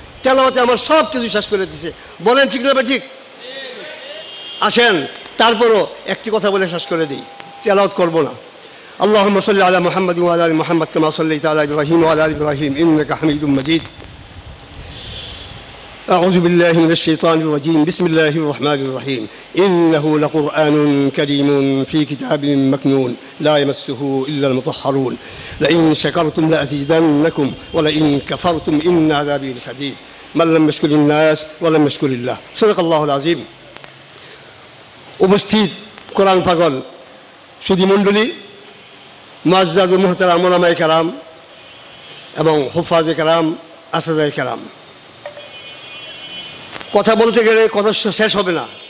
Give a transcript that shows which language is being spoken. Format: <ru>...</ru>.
<bn>তেলাওয়াতে আমার সব কিছু শেষ করে দিছে। বলেন ঠিক না বা ঠিক? আসেন তারপরও একটি কথা বলে শেষ করে দিই, তেলাওয়াত করবো না।</bn> <ar>اللهم صل على محمد وعلى ال محمد كما صليت على ابراهيم وعلى ال ابراهيم انك حميد مجيد. أعوذ بالله من الشيطان الرجيم. بسم الله الرحمن الرحيم. إنه لقرآن كريم في كتاب مكنون لا يمسه إلا المطهرون لئن شكرتم لأزيدنكم ولئن كفرتم إن عذابي لشديد من لم يشكر الناس ولم يشكر الله. صدق الله العظيم.</ar> <bn>উপস্থিত কোরআন পাগল সুধী মণ্ডলী, মুআজ্জাজ ও মুহতারাম উলামায়ে কেরাম এবং হুফাজে কেরাম, আসাদায়ে কেরাম, কথা বলতে গেলে কথা শেষ হবে না।</bn>